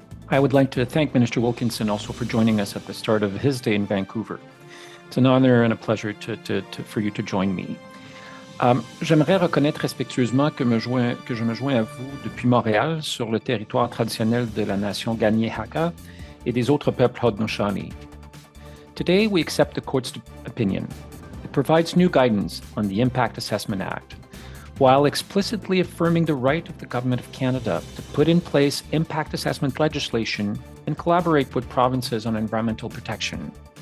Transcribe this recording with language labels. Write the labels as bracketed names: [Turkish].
[English] I would like to thank Minister Wilkinson also for joining us at the start of his day in Vancouver. It's an honor and a pleasure for you to join me. [French] J'aimerais reconnaître respectueusement que je me joins à vous depuis Montréal sur le territoire traditionnel de la nation Kanien'kehá:ka et des autres peuples Haudenosaunee. [English] Today we accept the court's opinion. It provides new guidance on the Impact Assessment Act, while explicitly affirming the right of the Government of Canada to put in place impact assessment legislation and collaborate with provinces on environmental protection.